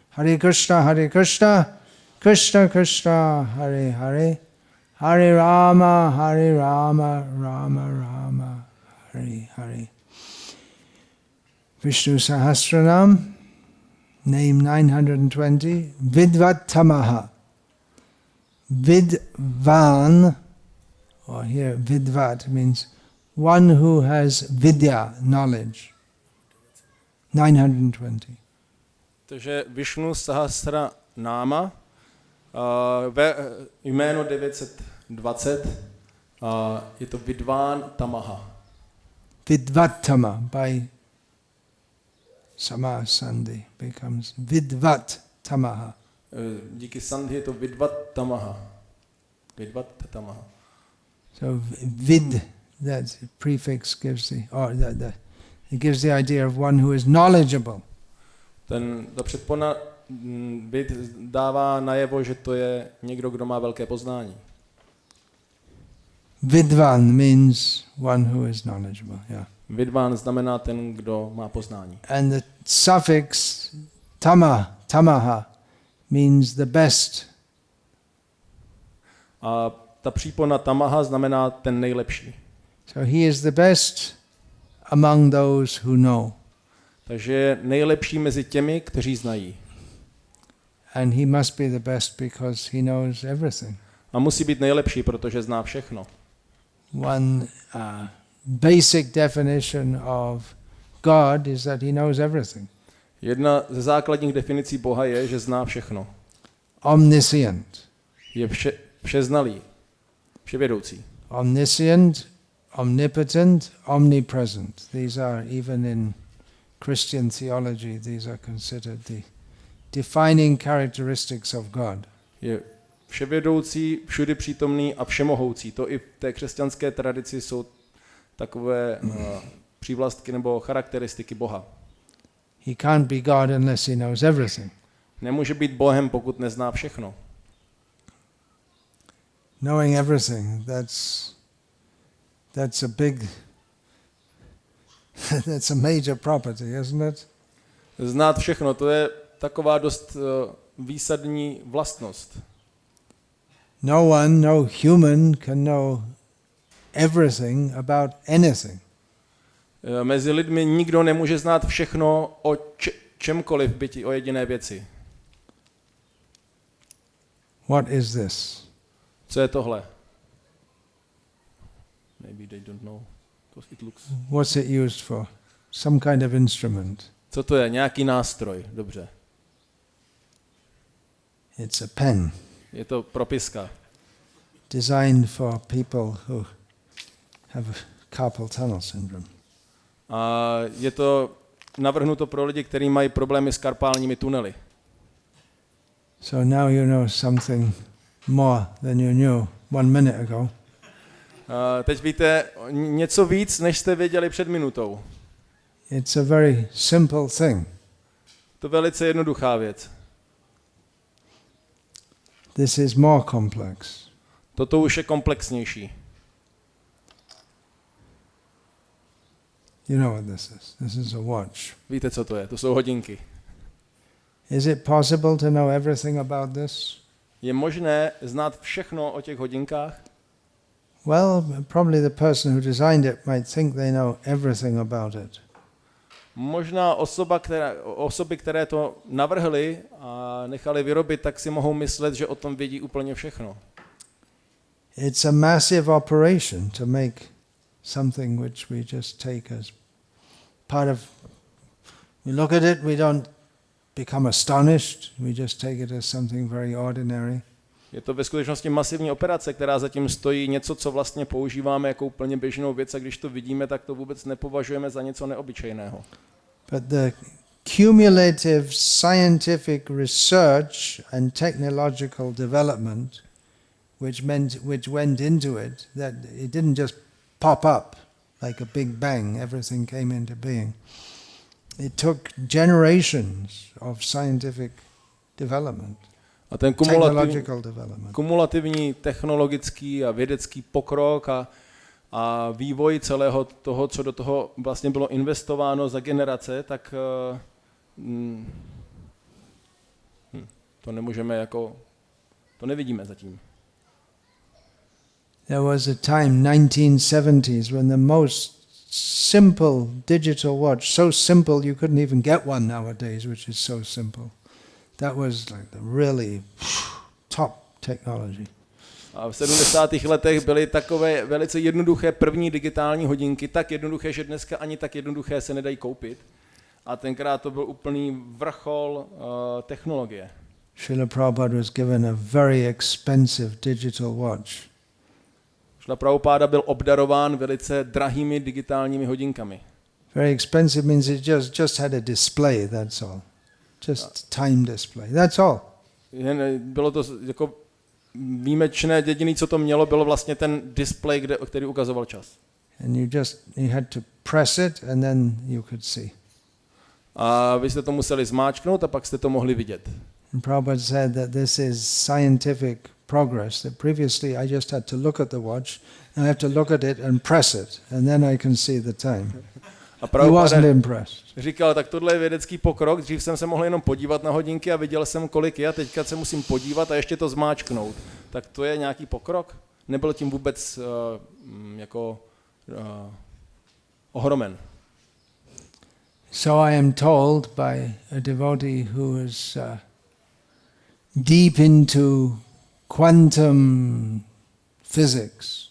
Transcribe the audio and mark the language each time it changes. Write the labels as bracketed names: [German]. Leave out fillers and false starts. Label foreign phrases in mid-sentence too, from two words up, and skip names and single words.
[Sanskrit] Hare Krishna, Krishna Krishna, Hare Hare, Hare Rama, Rama Rama, Hare Hare. [English] Vishnu Sahasranama, name 920, Vidvat-tamah. Vidvan, or here Vidvat means one who has vidya, knowledge. 920. [Czech] Takže Vishnu Sahasranama, jméno 920, je to Vidvat-tamah. [English] Vidvat-tamah by [Sanskrit] Sama Sandhi [English] becomes Vidvat-tamah. [Czech] Díky Sandhi je to Vidvat-tamah. Vidvat-tamah. [English] So vid, that prefix gives it gives the idea of one who is knowledgeable. [Czech] Ta předpona vid dává najevo, že to je někdo, kdo má velké poznání. [English] Vidvan means one who is knowledgeable. Yeah. [Czech] Vidvan znamená ten, kdo má poznání. [English] And the suffix tamaha means the best. [Czech] A ta přípona tamaha znamená ten nejlepší. [English] So he is the best among those who know. [Czech] Takže je nejlepší mezi těmi, kteří znají. [English] And he must be the best because he knows everything. [Czech] A musí být nejlepší, protože zná všechno. [English] One basic definition of God is that he knows everything. [Czech] Jedna ze základních definicí Boha je, že zná všechno. [English] Omniscient. [Czech] Je všeznalý, vševědoucí. [English] Omniscient, omnipotent, omnipresent. These are, even in Christian theology, these are considered the defining characteristics of God. [Czech] Je vševědoucí, všudy přítomný a všemohoucí. To i v té křesťanské tradici jsou takové přívlastky nebo charakteristiky Boha. [English] He can't be God unless he knows everything. [Czech] Nemůže být Bohem, pokud nezná všechno. [English] Knowing everything, that's a big, that's a major property, isn't it? [Czech] Znát všechno, to je taková dost výsadní vlastnost. [English] No one, no human can know everything about anything. [Czech] Mezi lidmi nikdo nemůže znát všechno o čemkoliv, byť o jediné věci. [English] What is this? [Czech] Co je tohle? [English] Maybe they don't know. It looks... What's it used for? Some kind of instrument. [Czech] Co to je? Nějaký nástroj. Dobře. [English] It's a pen. [Czech] Je to propiska. [English] Designed for people who have carpal tunnel syndrome. [Czech] A je to navrhnuto pro lidi, kteří mají problémy s karpálními tunely. [English] So now you know something more than you knew 1 minute ago. [Czech] Teď víte něco víc, než jste věděli před minutou. [English] It's a very simple thing. [Czech] To je velice jednoduchá věc. [English] This is more complex. [Czech] Toto už je komplexnější. [English] You know what this is. This is a watch. [Czech] Víte, co to je? To jsou hodinky. [English] Is it possible to know everything about this? [Czech] Je možné znát všechno o těch hodinkách? [English] Well, probably the person who designed it might think they know everything about it. [Czech] Možná osoby, které to navrhly a nechali vyrobit, tak si mohou myslet, že o tom vědí úplně všechno. [English] It's a massive operation to make something which we just take as part of. We look at it, we don't become astonished, we just take it as something very ordinary. [Czech] Je to ve skutečnosti masivní operace, která zatím stojí něco, co vlastně používáme jako úplně běžnou věc, a když to vidíme, tak to vůbec nepovažujeme za něco neobyčejného. [English] But the cumulative scientific research and technological development which went into it, that it didn't just pop up like a big bang, everything came into being. It took generations of scientific development. [Czech] A ten kumulativní technologický a vědecký pokrok a vývoj celého toho, co do toho vlastně bylo investováno za generace, tak To nemůžeme jako, to nevidíme zatím. [English] There was a time, 1970s, when the most simple digital watch, so simple you couldn't even get one nowadays, which is so simple. That was like the really top technology. [Czech] A v 70. letech byly takové velice jednoduché první digitální hodinky, tak jednoduché, že dneska ani tak jednoduché se nedají koupit. A tenkrát to byl úplný vrchol technologie. [English] Srila Prabhupada was given a very expensive digital watch. [Czech] Srila Prabhupada byl obdarován velice drahými digitálními hodinkami. [English] Very expensive means it just had a display, that's all. Just time display, that's all. [Czech] Bylo to jako výjimečné, jediné, co to mělo, bylo vlastně ten display, který ukazoval čas. [English] And you had to press it and then you could see. [Czech] A vy jste to museli zmáčknout a pak jste to mohli vidět. [English] And Prabhupada said that this is scientific progress, that previously I just had to look at the watch, and I have to look at it and press it, and then I can see the time. He wasn't impressed. [Czech] Říkal, tak tohle je vědecký pokrok, dřív jsem se mohl jenom podívat na hodinky a viděl jsem, kolik je, a teďka se musím podívat a ještě to zmáčknout. Tak to je nějaký pokrok? Nebyl tím vůbec ohromen. [English] So I am told by a devotee who is deep into quantum physics.